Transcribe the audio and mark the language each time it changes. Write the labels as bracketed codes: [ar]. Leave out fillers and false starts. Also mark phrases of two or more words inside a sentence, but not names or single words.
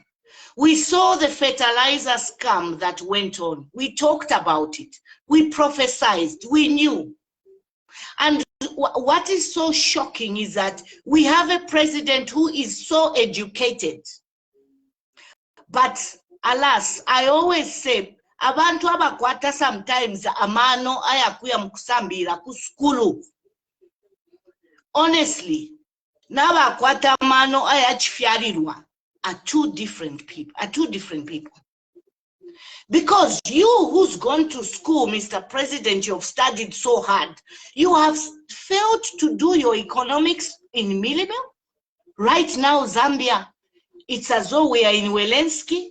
[en] We saw the fertilizer scam that went on. We talked about it. We prophesied. We knew. And what is so shocking is that we have a president who is so educated. But alas, I always say, [bem] abantu abakwata sometimes amano ayakuya mukusambira kuskulu. [en] Honestly, [bem] n'abakwata amano ayachifyarirwa [en] are two different people. Because you who's gone to school, Mr. President, you've studied so hard, you have failed to do your economics in millimil. Right now, Zambia, it's as though we are in Welensky.